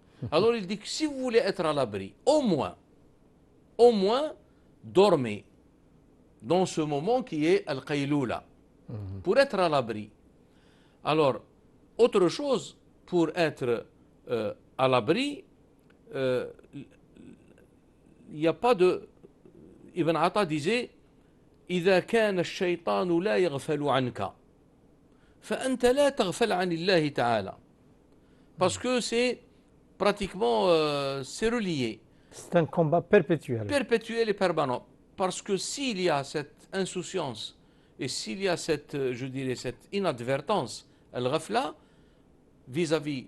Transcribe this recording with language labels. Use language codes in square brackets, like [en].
[fr] Alors il dit que si vous voulez être à l'abri, au moins, dormez dans ce moment qui est al-qayloula, pour être à l'abri. Alors, autre chose, pour être à l'abri, il n'y a pas de... Ibn Atta disait [ar] إذا كان الشيطان لا يغفل عنك فأنت لا تغفل عن الله تعالى. [fr] Parce que c'est pratiquement c'est relié. C'est un combat perpétuel. Perpétuel et permanent. Parce que s'il y a cette insouciance et s'il y a cette, je dirais, cette inadvertance, al-ghafla, vis-à-vis...